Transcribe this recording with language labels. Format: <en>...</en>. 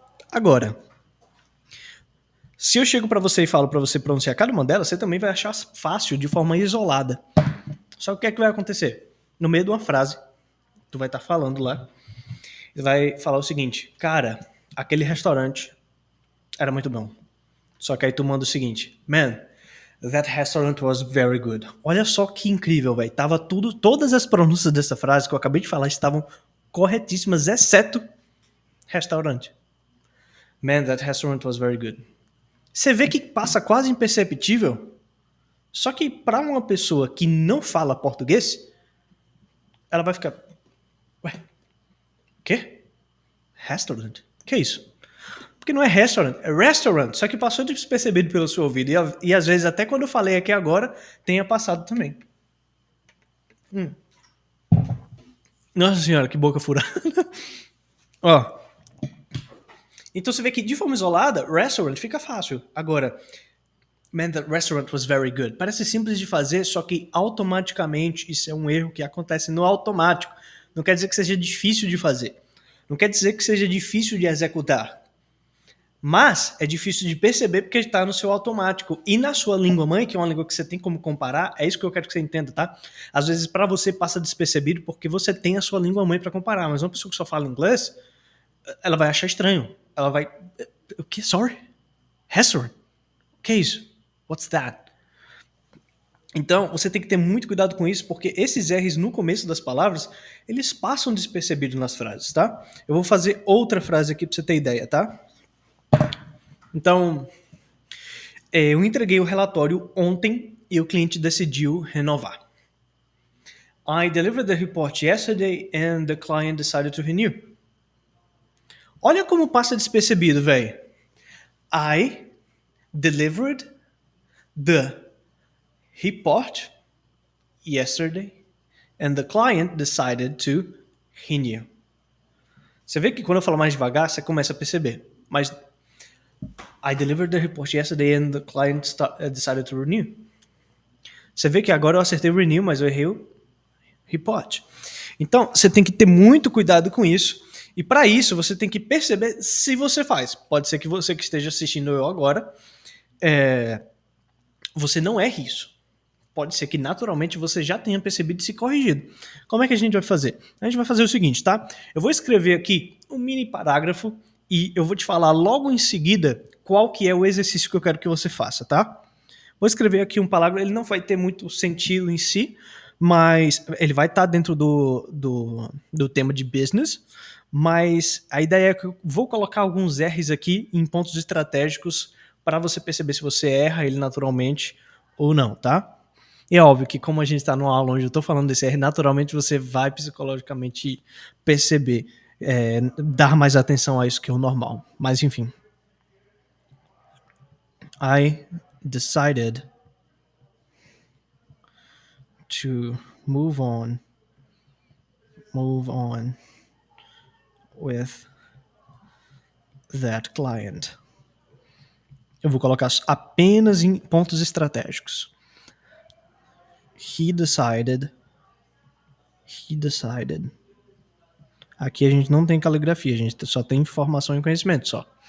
<pt>Agora, se eu chego pra você e falo pra você pronunciar cada uma delas, você também vai achar fácil de forma isolada. Só que o que é que vai acontecer? No meio de uma frase, tu vai estar falando lá, e vai falar o seguinte, cara, aquele restaurante era muito bom. Só que aí tu manda o seguinte,</pt> <en>man, that restaurant was very good.</en> <pt>Olha só que incrível, velho. Tava todas as pronúncias dessa frase que eu acabei de falar estavam corretíssimas, exceto restaurante.</pt> <en>Man, that restaurant was very good.</en> <pt>Você vê que passa quase imperceptível, só que para uma pessoa que não fala português, ela vai ficar, ué, quê? Restaurant? Que é isso? Porque não é restaurant, só que passou despercebido pelo seu ouvido. E às vezes, até quando eu falei aqui agora, tenha passado também. Nossa senhora, que boca furada. Ó. Então você vê que de forma isolada, restaurant fica fácil. Agora,</pt> <en>man, that restaurant was very good.</en> <pt>Parece simples de fazer, só que automaticamente isso é um erro que acontece no automático. Não quer dizer que seja difícil de fazer. Não quer dizer que seja difícil de executar. Mas é difícil de perceber porque está no seu automático. E na sua língua mãe, que é uma língua que você tem como comparar, é isso que eu quero que você entenda, tá? Às vezes para você passa despercebido porque você tem a sua língua mãe para comparar. Mas uma pessoa que só fala inglês, ela vai achar estranho. Ela vai... O que?</pt> <en>Sorry?</en> <pt>Restaurant? O que é isso?</pt> <en>What's that?</en> <pt>Então, você tem que ter muito cuidado com isso, porque esses R's no começo das palavras, eles passam despercebidos nas frases, tá? Eu vou fazer outra frase aqui pra você ter ideia, tá? Então, eu entreguei o relatório ontem e o cliente decidiu renovar.</pt> <en>I delivered the report yesterday and the client decided to renew.</en> <pt>Olha como passa despercebido, velho.</pt> <en>I delivered the report yesterday and the client decided to renew.</en> <pt>Você vê que quando eu falo mais devagar, você começa a perceber. Mas</pt> <en>I delivered the report yesterday and the client decided to renew.</en> <pt>Você vê que agora eu acertei o renew, mas eu errei o report. Então, você tem que ter muito cuidado com isso. E para isso, você tem que perceber se você faz. Pode ser que você que esteja assistindo eu agora, você não erre isso. Pode ser que naturalmente você já tenha percebido e se corrigido. Como é que a gente vai fazer? A gente vai fazer o seguinte, tá? Eu vou escrever aqui um mini parágrafo e eu vou te falar logo em seguida qual que é o exercício que eu quero que você faça, tá? Vou escrever aqui um parágrafo, ele não vai ter muito sentido em si, mas ele vai estar dentro do tema de business, mas a ideia é que eu vou colocar alguns R's aqui em pontos estratégicos para você perceber se você erra ele naturalmente ou não, tá? E é óbvio que como a gente está numa aula onde eu estou falando desse R, naturalmente você vai psicologicamente perceber, dar mais atenção a isso que é o normal. Mas enfim.</pt> <en>I decided to move on with that client.</en> <pt>Eu vou colocar apenas em pontos estratégicos.</pt> <en>He decided.</en> <pt>Aqui a gente não tem caligrafia, a gente só tem informação e conhecimento só.</pt>